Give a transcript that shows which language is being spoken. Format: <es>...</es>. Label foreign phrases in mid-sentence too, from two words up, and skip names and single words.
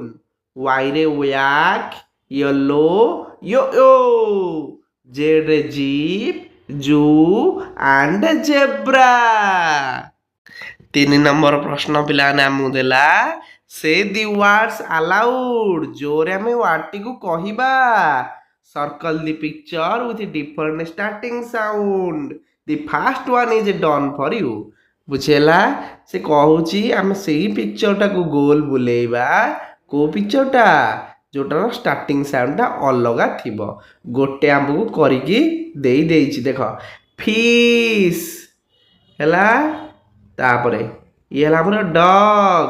<en>ୱାଇରେ yak, yellow, yo. ଜେଡରେ zip, zoo and zebra.</en> <or>3 ନମ୍ବର ପ୍ରଶ୍ନ ପିଲାମାନେ ଆମକୁ ଦେଲା</or> <en>say the words aloud.</en> <or>ଜୋରେ ଆମେ ୱାର୍ଡଟିକୁ କହିବା।</or> <en>Circle the picture with different starting sound. The first one is done for you.</en> <or>ବୁଝିହେଲା? ସେ କହୁଛି ଆମେ ସେଇ ପିକ୍ଚରଟାକୁ ଗୋଲ ବୁଲେଇବା। କୋଉ ପିକ୍ଚରଟା? ଯୋଉଟାର</or> <en>starting sound</en> <or>ଅଲଗା ଥିବ। ଗୋଟେ ଆମକୁ କରିକି ଦେଇଛି, ଦେଖ ଫିସ୍ ହେଲା। ତାପରେ ଇଏ ହେଲା ଆମର ଡଗ୍।</or>